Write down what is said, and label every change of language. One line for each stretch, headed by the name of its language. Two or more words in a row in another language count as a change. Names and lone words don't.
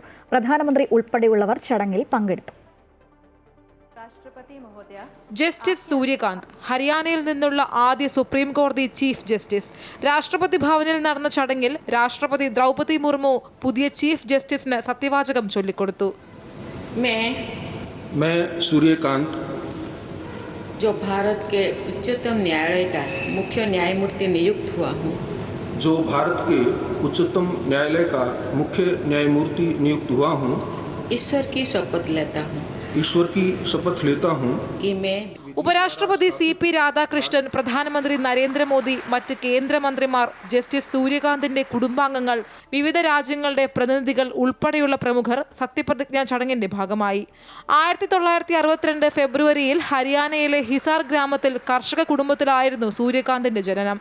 Malayalam: പ്രധാനമന്ത്രി ഉൾപ്പെടെയുള്ളവർ ചടങ്ങിൽ പങ്കെടുത്തു. ജസ്റ്റിസ് സൂര്യകാന്ത് ഹരിയാനയിൽ നിന്നുള്ള ആദ്യ സുപ്രീം കോടതി ചീഫ് ജസ്റ്റിസ്. രാഷ്ട്രപതി ഭവനിൽ നടന്ന ചടങ്ങിൽ രാഷ്ട്രപതി ദ്രൗപദി മുർമു പുതിയ ചീഫ് ജസ്റ്റിസിന് സത്യവാചകം ചൊല്ലിക്കൊടുത്തു.
Hindi: मैं सूर्यकांत जो भारत के उच्चतम न्यायालय का मुख्य न्यायमूर्ति नियुक्त हुआ हूँ, जो भारत के उच्चतम न्यायालय का मुख्य न्यायमूर्ति नियुक्त हुआ हूँ, ईश्वर की शपथ लेता हूँ कि मैं
Malayalam: ഉപരാഷ്ട്രപതി CP രാധാകൃഷ്ണൻ, പ്രധാനമന്ത്രി നരേന്ദ്രമോദി, മറ്റ് കേന്ദ്രമന്ത്രിമാർ, ജസ്റ്റിസ് സൂര്യകാന്തിന്റെ കുടുംബാംഗങ്ങൾ, വിവിധ രാജ്യങ്ങളുടെ പ്രതിനിധികൾ ഉൾപ്പെടെയുള്ള പ്രമുഖർ സത്യപ്രതിജ്ഞാ ചടങ്ങിന്റെ ഭാഗമായി. 1962 ഫെബ്രുവരിയിൽ ഹരിയാനയിലെ ഹിസാർ ഗ്രാമത്തിൽ കർഷക കുടുംബത്തിലായിരുന്നു സൂര്യകാന്തിന്റെ ജനനം.